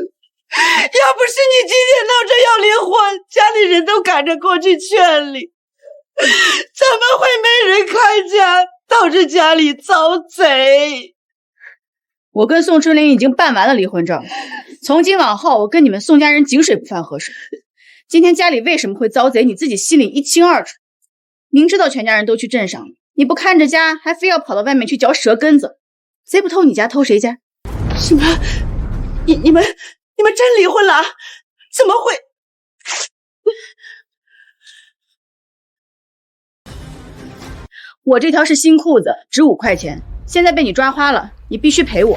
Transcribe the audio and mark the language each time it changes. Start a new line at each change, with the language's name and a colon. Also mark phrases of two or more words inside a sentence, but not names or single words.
Chinese: 要不是你今天鬧着要離婚，家裡人都趕着過去勸你，怎麼會沒人看家，導致家裡遭賊？我跟宋春林已經辦完了離婚證，從今往後我跟你們宋家人井水不犯河水。今天家裡為什麼會遭賊，你自己心裡一清二楚。明知道全家人都去鎮上了，你不看着家，還非要跑到外面去嚼舌根子。誰不偷你家，偷誰家？什麼？你們真離婚了？怎麼會？我這條是新褲子，值5塊錢，現在被你抓花了，你必須賠我。